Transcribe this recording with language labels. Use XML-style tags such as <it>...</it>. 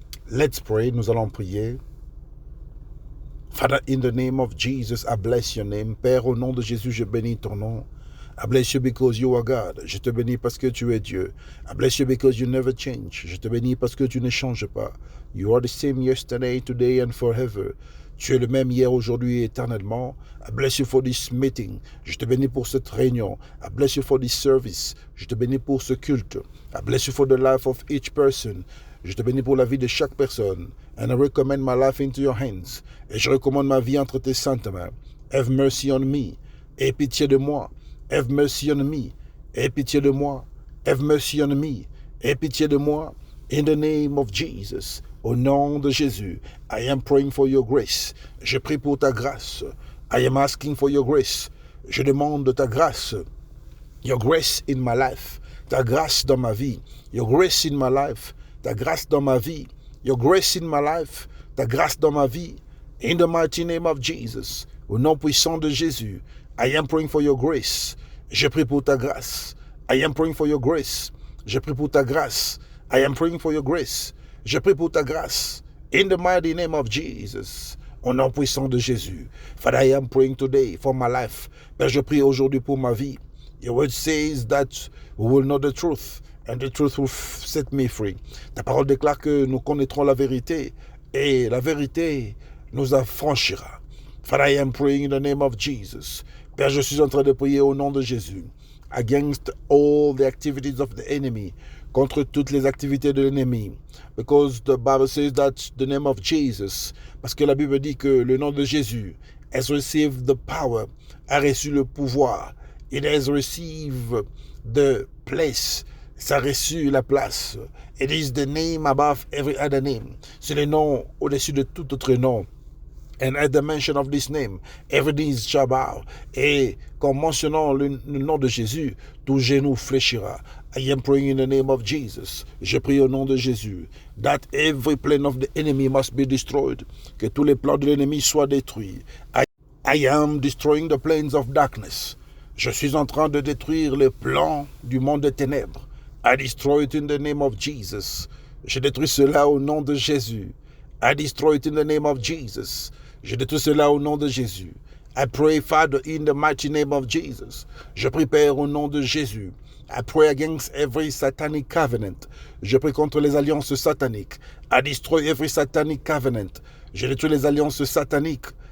<en>Let's pray,</en> <fr>nous allons prier.</fr> <en>Father, in the name of Jesus, I bless your name.</en> <fr>Père, au nom de Jésus, je bénis ton nom.</fr> <en>I bless you because you are God.</en> <fr>Je te bénis parce que tu es Dieu.</fr> <en>I bless you because you never change.</en> <fr>Je te bénis parce que tu ne changes pas.</fr> <en>You are the same yesterday, today and forever.</en> <fr>Tu es le même hier, aujourd'hui et éternellement.</fr> <en>I bless you for this meeting.</en> <fr>Je te bénis pour cette réunion.</fr> <en>I bless you for this service.</en> <fr>Je te bénis pour ce culte.</fr> <en>I bless you for the life of each person.</en> <fr>Je te bénis pour la vie de chaque personne.</fr> <en>And I recommend my life into your hands.</en> <fr>Et je recommande ma vie entre tes saintes mains.</fr> <en>Have mercy on me.</en> <fr>Aie pitié de moi.</fr> <en>Have mercy on me.</en> <fr>Aie pitié de moi.</fr> <en>Have mercy on me. Aie pitié de moi. In the name of Jesus.</en> <fr>Au nom de Jésus,</fr> <en>I am praying for your grace.</en> <fr>Je prie pour ta grâce.</fr> <en>I am asking for your grace.</en> <fr>Je demande de ta grâce.</fr> <en>Your grace in my life.</en> <fr>Ta grâce dans ma vie.</fr> <en>Your grace in my life.</en> <fr>Ta grâce dans ma vie.</fr> <en>Your grace in my life.</en> <fr>Ta grâce dans ma vie.</fr> <en>In the mighty name of Jesus.</en> <fr>Au nom puissant de Jésus,</fr> <en>I am praying for your grace.</en> <fr>Je prie pour ta grâce.</fr> <en>I am praying for your grace.</en> <fr>Je prie pour ta grâce.</fr> <en>I am praying for your grace.</en> <fr>Je prie pour ta grâce.</fr> <en>In the mighty name of Jesus.</en> <fr>Au nom puissant de Jésus.</fr> <en>Father, I am praying today for my life.</en> <fr>Père, je prie aujourd'hui pour ma vie.</fr> <en>Your word says that we will know the truth. And the truth will set me free.</en> <fr>Ta parole déclare que nous connaîtrons la vérité. Et la vérité nous affranchira.</fr> <en>Father, I am praying in the name of Jesus.</en> <fr>Père, je suis en train de prier au nom de Jésus.</fr> <en>Against all the activities of the enemy.</en> <fr>Contre toutes les activités de l'ennemi.</fr> <en>Because the Bible says that the name of Jesus.</en> <fr>Parce que la Bible dit que le nom de Jésus</fr> <en>has received the power,</en> <fr>a reçu le pouvoir.</fr> <en>It has received the place.</en> <fr>Ça a reçu la place.</fr> <en>It is the name above every other name.</en> <fr>C'est le nom au-dessus de tout autre nom.</fr> <en>And at the mention of this name, every knee shall bow.</en> <fr>Et qu'en mentionnant le nom de Jésus, tout genou fléchira.</fr> <en>I am praying in the name of Jesus.</en> <fr>Je prie au nom de Jésus.</fr> <en>That every plan of the enemy must be destroyed.</en> <fr>Que tous les plans de l'ennemi soient détruits.</fr> <en>I am destroying the plans of darkness.</en> <fr>Je suis en train de détruire les plans du monde des ténèbres.</fr> <en>I destroy it in the name of Jesus.</en> <fr>Je détruis cela au nom de Jésus.</fr> <en>I destroy it in the name of Jesus.</en> <fr>Je détruis cela au nom de Jésus.</fr> <en>I pray, Father, in the mighty name of Jesus.</en> <fr>Je prie, Père, au nom de Jésus.</fr> <en>I pray against every satanic covenant.</en> <fr>Je prie contre les alliances sataniques.</fr> <en>I destroy every satanic covenant.</en> <fr>Je détruis les alliances sataniques.</fr>